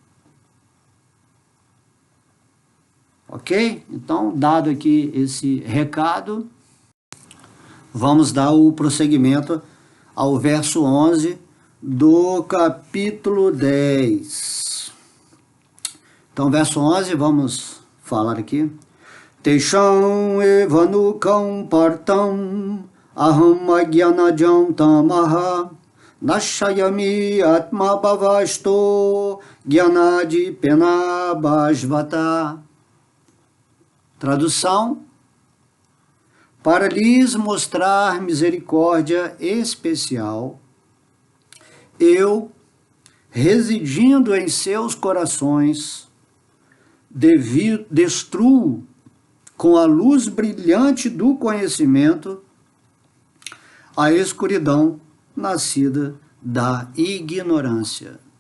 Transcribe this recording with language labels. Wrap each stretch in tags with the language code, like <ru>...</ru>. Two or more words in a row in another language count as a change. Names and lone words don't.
<pt>Ok? Então, dado aqui esse recado, vamos dar o prosseguimento ao verso 11 do capítulo 10. Então, verso 11, vamos falar aqui.</pt> <sa>Tesham evanukam partam aham agyanajam tamaha nashayami atma bhavasto gyanadi penabhasvata.</sa> <pt>Tradução: para lhes mostrar misericórdia especial, eu, residindo em seus corações, destruo com a luz brilhante do conhecimento a escuridão nascida da ignorância.</pt>